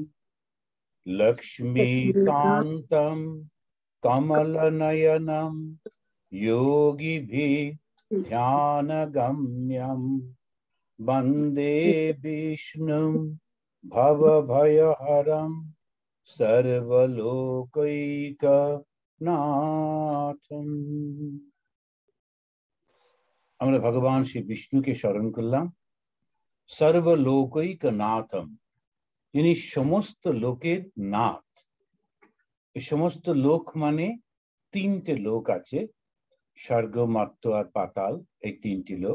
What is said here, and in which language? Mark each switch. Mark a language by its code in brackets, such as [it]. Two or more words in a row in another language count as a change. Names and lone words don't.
[sa] লক্ষ্মীকান্তম কমলনয়নম যোগীভিঃ ধ্যানগম্যম বন্দে বিষ্ণুম ভবভয়হরম সর্বলোকৈকনাথম। [bn] আমরা ভগবান শ্রী বিষ্ণুকে স্মরণ করলাম। সর্বলোকৈকনাথম, যিনি সমস্ত লোকের নাথ। এই সমস্ত লোক মানে তিনটে লোক আছে, স্বর্গ, মর্ত্য আর পাতাল, এই তিনটি লোক।